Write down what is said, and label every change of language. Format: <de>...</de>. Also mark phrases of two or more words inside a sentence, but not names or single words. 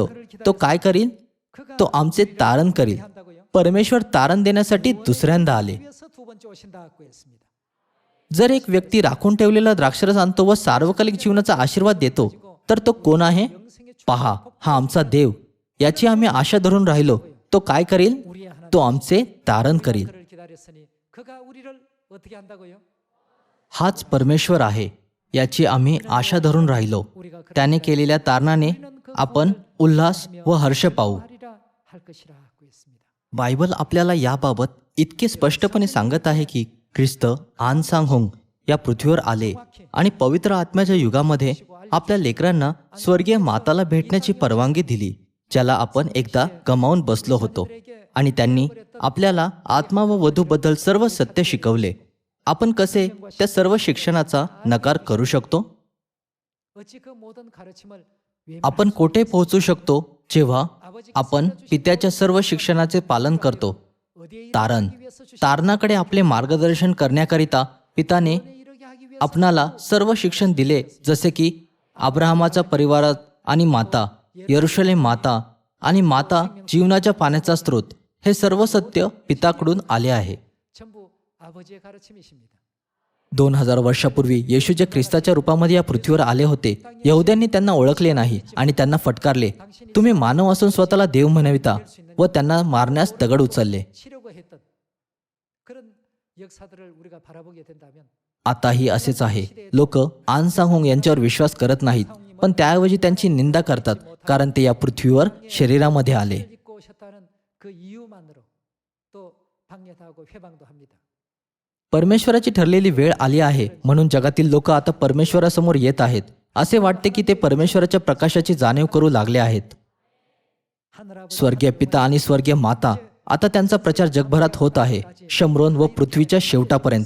<mr>तो काय करील? तो आमचे तारण करील.</mr> <ko>한다고요?</ko> <mr>परमेश्वर तारण देण्यासाठी दुसऱ्यांदा आले.</mr> <ko>위해서 두 번째 오신다고 했습니다.</ko> <mr>जर एक व्यक्ती राखून ठेवलेला द्राक्षरस आणतो व सार्वकालिक जीवनाचा आशीर्वाद देतो, तर तो कोण आहे? पहा हा आमचा देव, याची आम्ही आशा धरून राहिलो. तो काय करील?</mr> <ko>우리의 하나님</ko> <mr>तो आमचे तारण करील.</mr> <ko>그를 기다렸으니 그가 우리를 어떻게 한다고요?</ko> <mr>हाच परमेश्वर आहे, याची आम्ही आशा धरून राहिलो.</mr> <ko>우리가 그를</ko> <mr>त्याने केलेल्या तारणाने आपण उल्हास व हर्ष पाहू.</mr> <ko>하리라 할 것이라고 했습니다.</ko> <mr>बायबल आपल्याला याबाबत इतके स्पष्टपणे सांगत आहे की ख्रिस्त आन सांग होंग या पृथ्वीवर आले आणि पवित्र आत्म्याच्या युगामध्ये आपल्या लेकरांना स्वर्गीय माताला भेटण्याची परवानगी दिली, ज्याला आपण एकदा गमावून बसलो होतो. आणि त्यांनी आपल्याला आत्मा व वधूबद्दल सर्व सत्य शिकवले. आपण कसे त्या सर्व शिक्षणाचा नकार करू शकतो?</mr> <ko>어찌 그 모든 가르침을</ko> <mr>आपण कोठे पोहोचू शकतो जेव्हा आपण पित्याच्या सर्व शिक्षणाचे पालन करतो?</mr> <ko>어디에</ko> <mr>तारण.</mr> <ko>이르기 위해서 주신</ko> <mr>तारणाकडे आपले मार्गदर्शन करण्याकरिता पिताने</mr> <ko>이르게 하기 위해서</ko> <mr>आपणाला सर्व शिक्षण दिले, जसे की अब्राहमाच्या परिवारात आणि माता, यरुशलेम माता आणि माता जीवनाच्या पाण्याचा स्रोत, हे सर्व सत्य पिताकडून आले आहे.</mr> <ko>전부 아버지의 가르침이십니다.</ko> <mr>2000 वर्षापूर्वी येशू जे ख्रिस्ताच्या रूपामध्ये या पृथ्वीवर आले होते, यहुद्यांनी त्यांना ओळखले नाही आणि त्यांना फटकारले. तुम्ही मानव असून स्वतःला देव म्हणविता व त्यांना मारण्यास दगड उचलले.</mr> <ko>치려고 했던 그런 역사들을 우리가 바라보게 된다면</ko> <mr>आताही असेच आहे. लोक आन सांग यांच्यावर विश्वास करत नाहीत, पण त्याऐवजी त्यांची निंदा करतात, कारण ते या पृथ्वीवर शरीरामध्ये आले.</mr> <ko>입고 오셨다는 그 이유만으로 또 방해하고 회방도 합니다.</ko> <mr>परमेश्वराची ठरलेली वेळ आली आहे म्हणून जगातील लोक आता परमेश्वरासमोर येत आहेत. असे वाटते की ते परमेश्वराच्या प्रकाशाची जाणीव करू लागले आहेत.</mr> <ko>하늘아버지</ko> <mr>स्वर्गीय पिता आणि स्वर्गीय माता आता त्यांचा प्रचार जगभरात होत आहे, शम्रोन व पृथ्वीच्या शेवटापर्यंत.</mr>